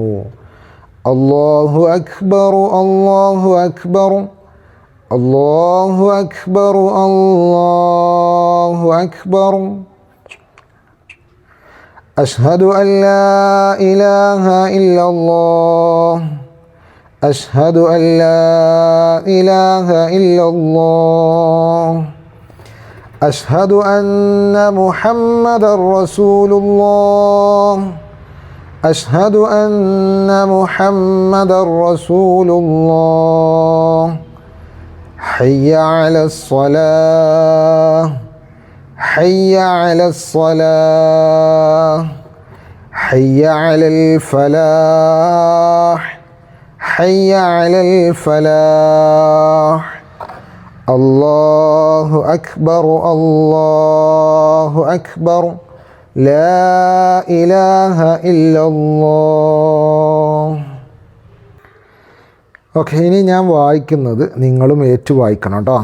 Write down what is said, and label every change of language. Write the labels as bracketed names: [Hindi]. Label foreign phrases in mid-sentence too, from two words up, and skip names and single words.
[Arabic] الله أكبر، الله أكبر، الله أكبر، الله أكبر. أشهد أن لا إله إلا الله، أشهد أن لا إله إلا الله, أشهد أن محمدا رسول الله، أشهد أن محمدا رسول الله. حي على الصلاة، حي على الصلاة، حي على الفلاح، حي على الفلاح. الله أكبر، الله أكبر، لا إله إلا الله. [Malayalam] ഓക്കെ, ഇനി ഞാൻ വായിക്കുന്നത് നിങ്ങളും ഏറ്റു വായിക്കണം കേട്ടോ.